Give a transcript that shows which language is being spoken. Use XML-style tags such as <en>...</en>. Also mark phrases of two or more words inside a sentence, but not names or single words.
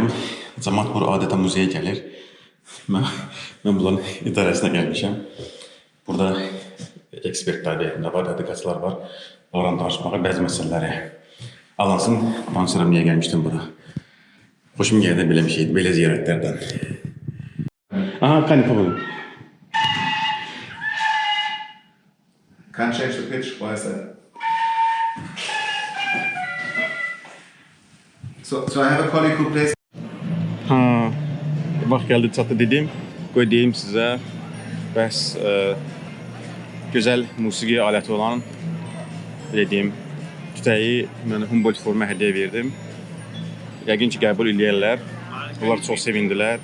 <az>Cəmaət bura adətən muzeyə gəlir. Mən bunların idarəsinə gəlmişəm. Burada ekspertlər var, tədqiqatçılar var. Onlarla danışmağa bəzi məsələləri alansın. Danışıram, niyə gəlmişdim bura. Xoşum gəldi belə bir şeydir, belə ziyarətlərdən. Aha, kanipə.</az> <en>Can't change the pitch. Why is that? So I have a colleague who plays.</en> <az>Vaxt gəldi çatdı dedim. Qoy deyim sizə. Bəs gözəl musiqi aləti olan dediyim tütəyi mən Humboldt Foruma hədiyyə verdim. Yəqin ki, qəbul eləyərlər. Onlar çox sevindilər.</az>